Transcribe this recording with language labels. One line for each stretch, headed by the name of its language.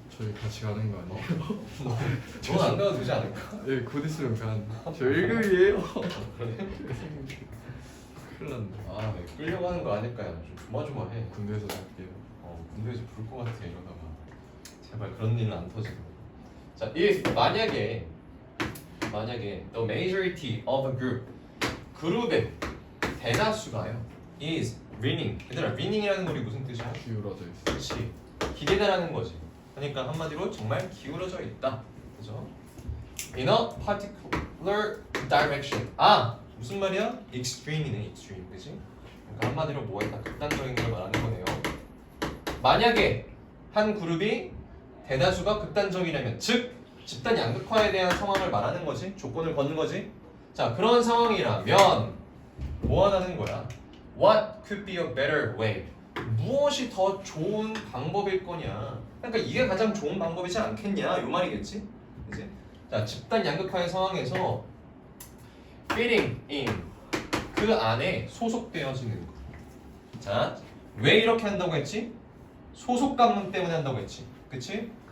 Korean: 저희 같이 가는 거 아니에요? 넌 안 가도 되지 않을까? 예, 곧 있으면 저 1급이에요. 그래? 큰일 났네. 네, 끌려가는 거 아닐까요? 좀 조마조마해. 군대에서 살게요. 군대에서 부를 것 같아 이러다가 제발 그런 일은 안 터지고.
English: 자, if
Korean: 만약에
English: the majority of a group
Korean: 그룹의 대다수가요
English: is winning.
Korean: 얘들아 winning이라는 말이 무슨 뜻이야? 기울어져 있어. 그렇지. 기대다라는 거지. 그러니까 한마디로 정말 기울어져 있다. 그죠?
English: In a particular direction.
Korean: 무슨 말이야?
English: extreme이네, extreme.
Korean: 그지? 그러니까 한마디로 뭐했다? 극단적인 걸 말하는 거네요. 만약에 한 그룹이 대다수가 극단적이라면, 즉 집단 양극화에 대한 상황을 말하는 거지, 조건을 걷는 거지. 자, 그런 상황이라면 뭐 하는 거야?
English: What could be a better way?
Korean: 무엇이 더 좋은 방법일 거냐? 그러니까 이게 가장 좋은 방법이지 않겠냐? 요 말이겠지, 그지? 자, 집단 양극화의 상황에서
English: fitting in
Korean: 그 안에 소속되어지는 거. 자, 왜 이렇게 한다고 했지? 소속감 때문에 한다고 했지, 그치?